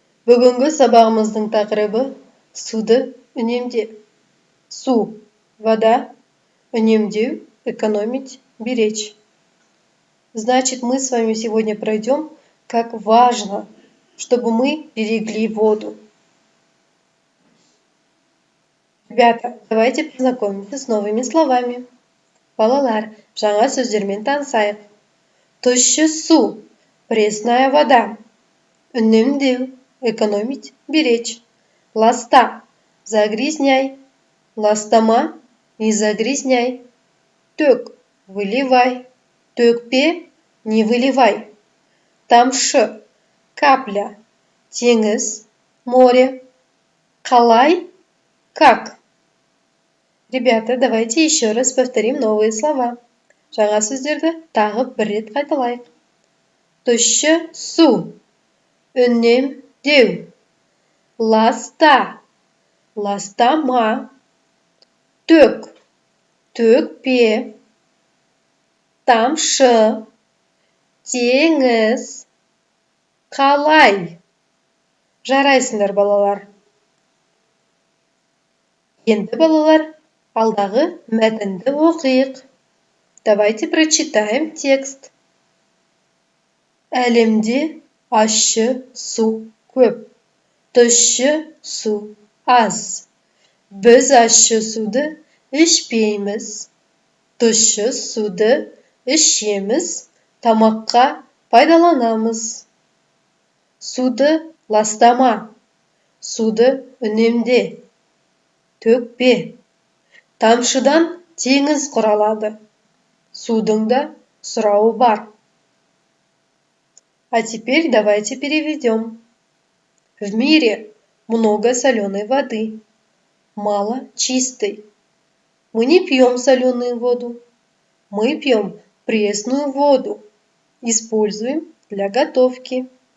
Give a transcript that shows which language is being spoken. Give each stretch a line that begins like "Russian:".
Kazakh: Бүгінгі сабағымыздың тақырыбы суды үнемде. Су,
Russian: вода,
Kazakh: үнемдеу,
Russian: экономить, беречь. Значит, мы с вами сегодня пройдем, как важно, чтобы мы берегли воду. Ребята, давайте познакомимся с новыми словами.
Kazakh: Балалар, жаңа сөздермен танысайық. Тұщы су,
Russian: пресная вода.
Kazakh: Үнемдеу,
Russian: экономить, беречь.
Kazakh: Ласта,
Russian: загрязняй.
Kazakh: Ластама,
Russian: не загрязняй.
Kazakh: Төк,
Russian: выливай.
Kazakh: Төкпе,
Russian: не выливай.
Kazakh: Тамшы,
Russian: капля.
Kazakh: Теңіз,
Russian: море.
Kazakh: Қалай,
Russian: как. Ребята, давайте еще раз повторим новые слова.
Kazakh: Жаңа сөздерді тағы бір рет қайталайық. Тұщы су, үнемдеу. Ласта, ластама. Төк, төкпе. Тамшы, теңіз. Қалай. Жарайсыңдар, балалар. Енді, балалар, алдағы мәтінді оқиық. Давайте прочитаем текст. Әлемде ащы су көп. Тұщы су аз. Біз ащы суды ішпейміз. Тұщы суды ішеміз, тамаққа пайдаланамыз. Суды ластама. Суды үнемде. Төкпе. Тамшыдан теңіз құралады. Судың да сұрауы бар.
Russian: А теперь давайте переведем. В мире много соленой воды, мало чистой. Мы не пьем соленую воду, мы пьем пресную воду, используем для готовки.